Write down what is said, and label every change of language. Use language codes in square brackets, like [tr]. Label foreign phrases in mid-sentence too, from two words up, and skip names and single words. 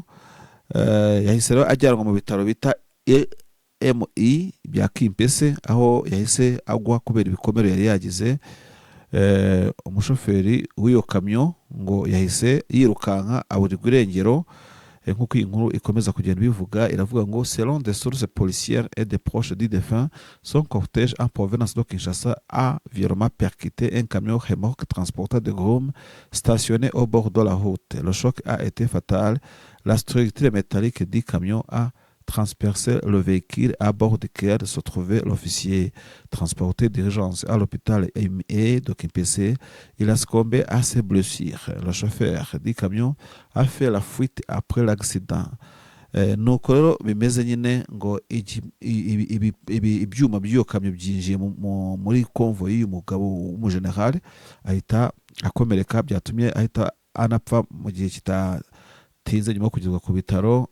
[rw] Yahise rero ajyanwa mu bitaro bita EMI bya Kimpese aho yahise agwa kubera ibikomere yari yagize. Umushoferi w'iyo kamyo ngo yahise yirukanka aburirwa irengero. Nk'uko iyi nkuru ikomeza kugenda bivuga, iravuga ngo [fr] selon des sources policières et des proches du défunt, son cortège en provenance de Kinshasa a violemment percuté un camion remorque transportant des grumes stationné au bord de la route. Le choc a été fatal. La structure métallique du camion a transpercé le véhicule à bord duquel se trouvait l'officier. Transporté d'urgence à l'hôpital de Kimpese, il a succombé à ses blessures. Le chauffeur du camion a fait la fuite après l'accident. [rw] Nuko rero bimeze nyine ngo ibyuma by'iyo kamyo byinjiye muri konvoyi y'uyu mugabo w'umujenerali, ahita akomereka byatumye ahita anapfa mu gihe kitatinze nyuma yo kugezwa ku bitaro.